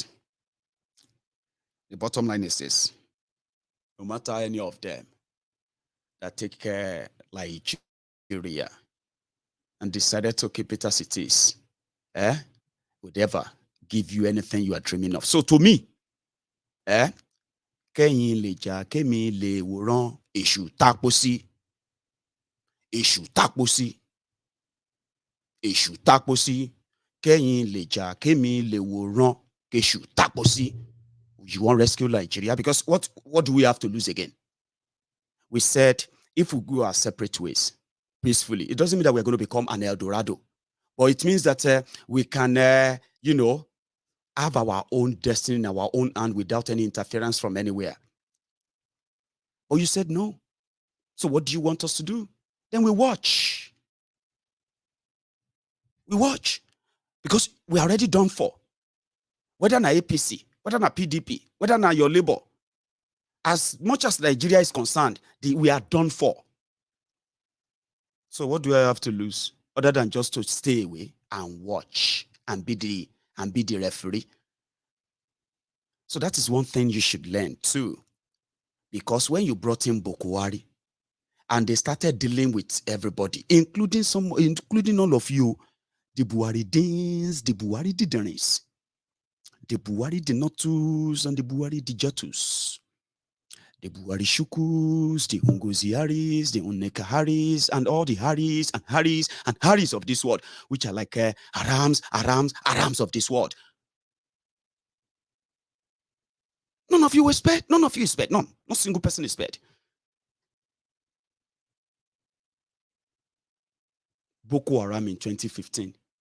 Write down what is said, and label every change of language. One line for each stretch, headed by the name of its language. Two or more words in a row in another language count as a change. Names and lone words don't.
English: The bottom line is this. No matter any of them that take care Nigeria and decided to keep it as it is, would ever give you anything you are dreaming of. So to me,
Yoruba: kẹ́yìn lè jà kémi lè wòran èṣù tápó sí. Èṣù tápó sí. Èṣù tápó sí. Kẹ́yìn lè jà kémi lè wòran èṣù tápó sí.
English: You want to rescue Nigeria? Because what do we have to lose again? We said if we go our separate ways peacefully, it doesn't mean that we're going to become an El Dorado. But it means that we can, have our own destiny in our own hand without any interference from anywhere. But you said no. So what do you want us to do? Then we watch. We watch. Because we're already done for. Whether na APC, whether na PDP, whether na your Labour, as much as Nigeria is concerned, we are done for. So what do I have to lose other than just to stay away and watch and be the referee? So that is one thing you should learn too. Because when you brought in Bokwari and they started dealing with everybody, including all of you, the Buharidins, the Buhari Didanis, the Buhari Dinotus, and the Buhari Dijatus, the Buhari Shukus, the Ungozi Haris, the Uneka Haris, and all the Haris and Haris and Haris of this world, which are like Arams of this world. None of you were spared. None of you is spared. None. Not a single person is spared. Boko Haram in 2015.